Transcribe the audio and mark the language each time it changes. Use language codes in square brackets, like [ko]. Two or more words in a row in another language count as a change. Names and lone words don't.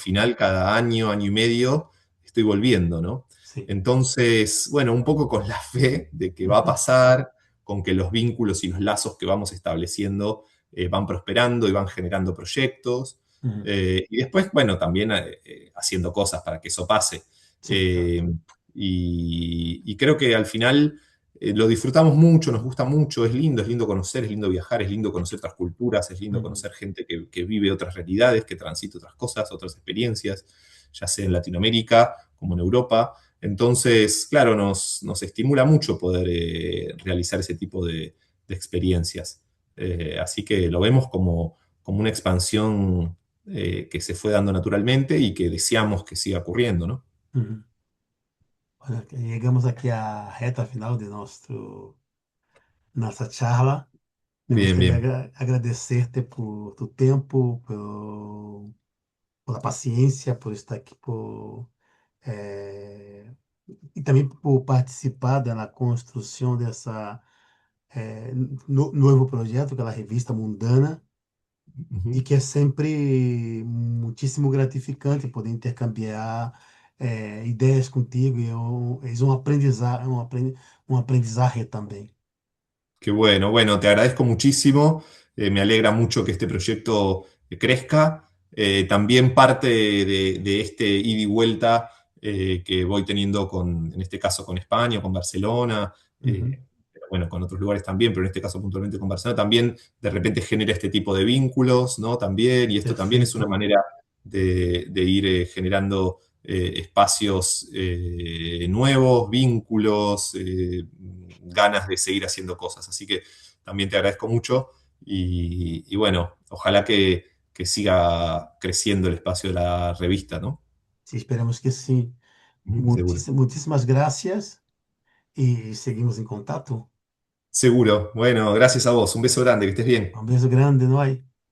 [es] al final cada año, año y medio estoy volviendo, ¿no? [pt] sim. [es] Entonces, bueno, un poco con la fe de que va a pasar, con que los vínculos y los lazos que vamos estableciendo van prosperando y van generando proyectos. Uhum, Y después, bueno, también haciendo cosas para que eso pase. [pt] sim, Eh, exato. [es] y creo que al final lo disfrutamos mucho, nos gusta mucho, es lindo conocer, es lindo viajar, es lindo conocer otras culturas, es lindo Uhum, conocer gente que vive otras realidades, que transita otras cosas, otras experiencias, ya sea en Latinoamérica como en Europa. Entonces, claro, nos estimula mucho poder realizar ese tipo de experiencias. Así que lo vemos como una expansión que se fue dando naturalmente y que deseamos que siga ocurriendo, ¿no? uhum. [pt] Olha, chegamos aqui à reta final de nossa charla. Me [es] Bien, [pt] gostaria de [es] bien. [pt] agradecer-te por tu tempo, por a paciência, por estar aqui, eh, e também por participar na construção dessa novo projeto, aquela revista Mundana, e Ujú. que é sempre muitíssimo gratificante poder intercambiar ideias contigo, e é um aprendizado, um aprendizagem também. [es] Qué bueno, bueno, te agradezco muchísimo, me alegra mucho que este proyecto crezca. También parte de este ida y vuelta que voy teniendo con, en este caso con España, con Barcelona, Uhum. pero bueno, con otros lugares también, pero en este caso puntualmente con Barcelona, también de repente genera este tipo de vínculos, ¿no? También, y esto también es una [pt] Perfeito. [es] manera de ir generando espacios nuevos, vínculos, ganas de seguir haciendo cosas. Así que también te agradezco mucho y bueno, ojalá que siga creciendo el espacio de la revista, ¿no? [pt] Sim, esperamos que sim. [es] Seguro. [pt] Muitíssimas gracias e seguimos em contato. [es] Seguro. Bueno, gracias a vos. Un beso grande, que estés bien. [pt] Um beijo grande, nós.